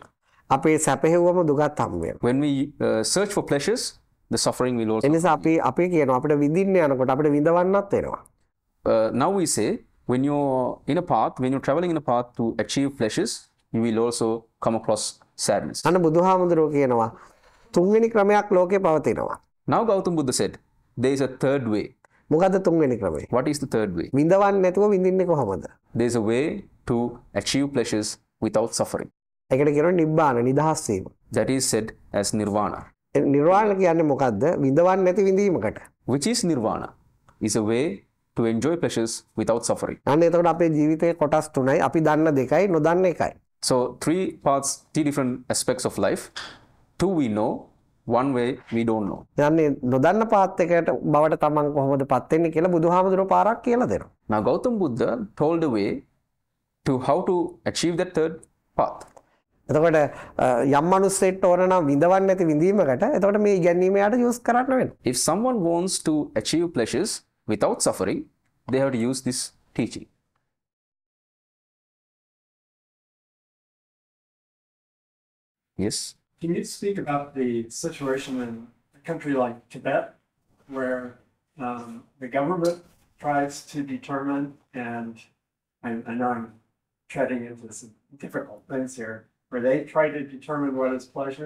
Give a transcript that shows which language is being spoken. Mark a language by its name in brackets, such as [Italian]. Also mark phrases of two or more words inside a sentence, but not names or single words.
[Sinhala] අපේ සැප හුවම දුකත් හම්බ වෙනවා. [English] When we search for pleasures, the suffering will also. [Sinhala] ඒ නිසා අපි කියනවා අපිට විඳින්න යනකොට අපිට විඳවන්නත් වෙනවා. [English] Now we say, when you're traveling in a path to achieve pleasures, you will also come across sadness. [Sinhala] අන්න බුදුහාමුදුරුවෝ කියනවා තුන්වෙනි ක්‍රමයක් ලෝකේ පවතිනවා. [English] Now Gautam Buddha said, there is a third way. [Sinhala] මොකද්ද තුන්වෙනි ක්‍රමය? [English] What is the third way? [Sinhala] විඳවන්න නැතුව විඳින්නේ කොහොමද? [English] There is a way to achieve pleasures without suffering. [Sinhala] ඒකට කියනවා නිබ්බාන නිදහස් වීම. [English] That is said as nirvana. [Sinhala] නිර්වාණ කියන්නේ මොකද්ද? විඳවන්නේ නැති විඳීමකට. [English] Which is nirvana? Is a way to enjoy pleasures without suffering. [Sinhala] අන්න එතකොට අපේ ජීවිතයේ කොටස් තුනයි. අපි දන්න දෙකයි, නොදන්න එකයි. [English] So three different aspects of life. Two we know, one way we don't know. [Sinhala] යන්නේ නොදන්න පාත් එකකට බවට තමන් කොහොමද පත් වෙන්නේ කියලා බුදුහාමුදුරුවෝ පාරක් කියලා දෙනවා. [English] Now Gautam Buddha told a way to how to achieve that third path. [Sinhala] එතකොට යම් මිනිස්සෙක්ට ඕන නම් විඳවන්නේ නැති විඳීමකට එතකොට මේ ඉගැන්වීම යට යූස් කරන්න වෙනවා. [English] If someone wants to achieve pleasures without suffering, they have to use this teaching. Yes. Can you speak about the situation in a country like Tibet, where the government tries to determine, and I know I'm treading into some difficult things here, where they try to determine what is pleasure?